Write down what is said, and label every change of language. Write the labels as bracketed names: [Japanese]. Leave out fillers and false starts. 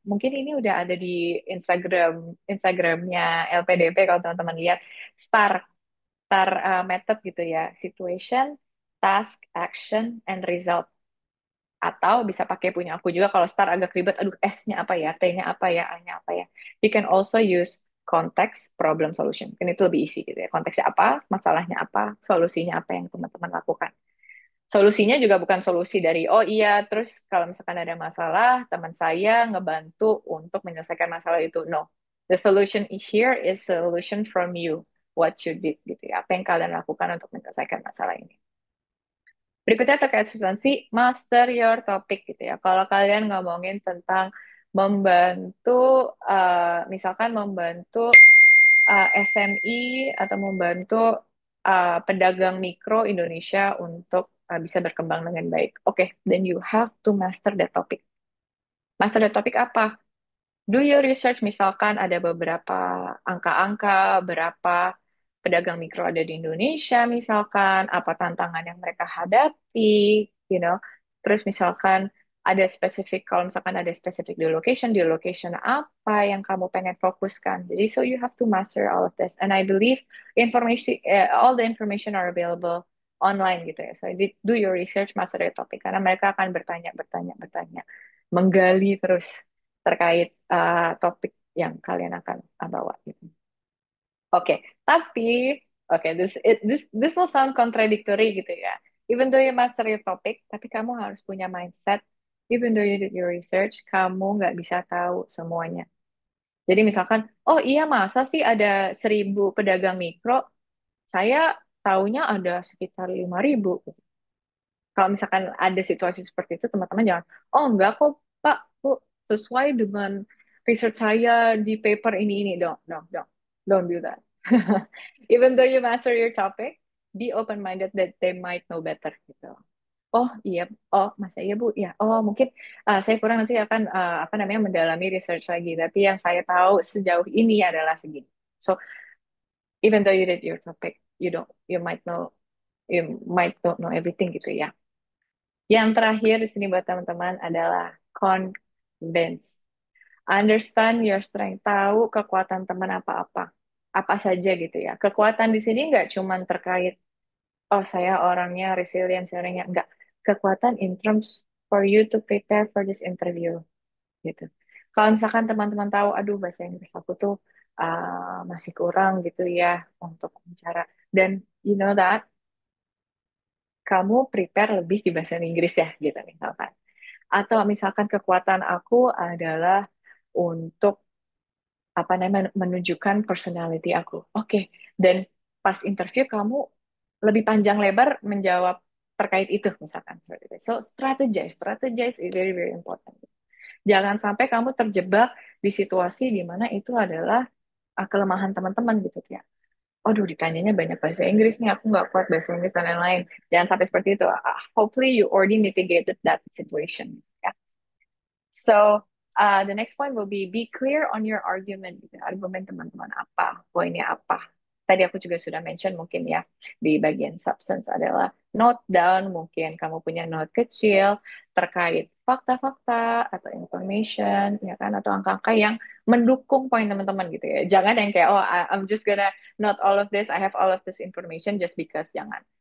[Indonesian] Mungkin ini udah ada di Instagramnya LPDP kalau teman-teman lihat, STAR method gitu ya. Situation, [English] task, action, and result. [Indonesian] Atau bisa pakai punya aku juga kalau start agak ribet, aduh S-nya apa ya, T-nya apa ya, A-nya apa ya. [English] You can also use context, problem, solution. [Indonesian] Kan itu lebih easy gitu ya. Konteksnya apa, masalahnya apa, solusinya apa yang teman-teman lakukan. Solusinya juga bukan solusi dari, oh iya, terus kalau misalkan ada masalah, teman saya ngebantu untuk menyelesaikan masalah itu. No. [English] The solution here is solution from you. What you did [Indonesian] gitu ya. Apa yang kalian lakukan untuk menyelesaikan masalah ini. Berikutnya terkait substansi, [English] master your topic [Indonesian] gitu ya. Kalau kalian ngomongin tentang membantu, misalkan membantu SME atau membantu pedagang mikro Indonesia untuk bisa berkembang dengan baik. [English] Oke, then you have to master that topic. Master that topic [Indonesian] apa? [English] Do your research, [Indonesian] misalkan ada beberapa angka-angka, berapa pedagang mikro ada di Indonesia, misalkan apa tantangan yang mereka hadapi, [English] you know. [Indonesian] Terus misalkan ada spesifik, kalau misalkan ada spesifik di location apa yang kamu pengen fokuskan. [English] Jadi, so you have to master all of this. And I believe information, all the information are available online [Indonesian] gitu ya. [English] So, do your research, master your topic. [Indonesian] Karena mereka akan bertanya, bertanya, bertanya. Menggali terus terkait topik yang kalian akan bawa gitu. [English] Oke, tapi this will sound contradictory [Indonesian] gitu ya. [English] Even though you master your topic, [Indonesian] tapi kamu harus punya mindset. [English] Even though you did your research, [Indonesian] kamu nggak bisa tahu semuanya. Jadi misalkan, oh iya masa sih ada 1.000 pedagang mikro, saya taunya ada sekitar 5.000. Kalau misalkan ada situasi seperti itu, teman-teman jangan, oh enggak kok Pak, Bu, sesuai dengan research saya di paper ini. [English] Don't do that. Even though you master your topic, be open-minded that they might know better gitu. [Indonesian] Oh iya, oh masa iya Bu, ya. Oh mungkin saya kurang nanti akan apa namanya mendalami research lagi. Tapi yang saya tahu sejauh ini adalah segini. [English] So even though you did your topic, you might not know everything gitu ya. [Indonesian] Yang terakhir di sini buat teman-teman adalah convince. [English] Understand your strength. [Indonesian] Tahu kekuatan teman apa-apa. Apa saja gitu ya. Kekuatan di sini nggak cuma terkait, oh saya orangnya resilient, saya orangnya nggak. [English] Kekuatan in terms for you to prepare for this interview gitu. [Indonesian] Kalau misalkan teman-teman tahu, aduh bahasa Inggris aku tuh masih kurang gitu ya untuk bicara. Dan [English] you know that, [Indonesian] kamu prepare lebih di bahasa Inggris ya gitu misalkan. Atau misalkan kekuatan aku adalah untuk apa namanya menunjukkan personality aku. Oke, dan pas interview kamu lebih panjang lebar menjawab terkait itu misalkan. [English] So strategize is very very important. [Indonesian] Jangan sampai kamu terjebak di situasi di mana itu adalah kelemahan teman-teman gitu ya. Aduh, ditanyanya banyak bahasa Inggris nih, aku nggak kuat bahasa Inggris dan lain-lain. Jangan sampai seperti itu. [English] Hopefully you already mitigated that situation. Ya. So, the next point will be clear on your argument. Gitu. [Indonesian] Argumen teman-teman apa, poinnya apa. Tadi aku juga sudah mention mungkin ya di bagian substance adalah note down, mungkin kamu punya note kecil terkait fakta-fakta atau information, ya kan, atau angka-angka yang mendukung poin teman-teman gitu ya. Jangan yang kayak, [English] oh, I'm just gonna note all of this, I have all of this information just because, jangan.